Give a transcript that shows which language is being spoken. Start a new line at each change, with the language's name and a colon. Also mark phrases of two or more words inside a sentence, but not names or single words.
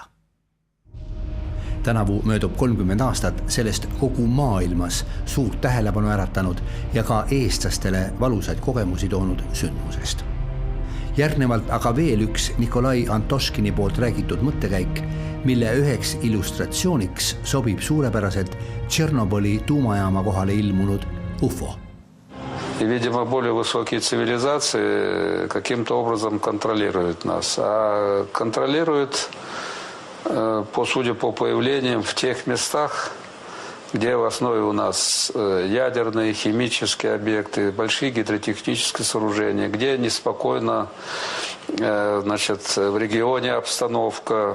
Estonian: Tänavu möödub 30 aastat sellest kogu maailmas suurt tähelepanu äratanud ja ka eestlastele valusaid kogemusi toonud sündmusest. Järgnevalt aga veel üks Nikolai Antoškini poolt räägitud mõttekäik, mille üheks illustratsiooniks sobib suurepäraselt Tšernobõli tuumajaama kohale ilmunud UFO.
Russian: И, видимо, более высокие цивилизации каким-то образом контролируют нас. А контролируют, судя по появлениям, в тех местах, где в основе у нас ядерные, химические объекты, большие гидротехнические сооружения, где неспокойно, значит, в регионе обстановка.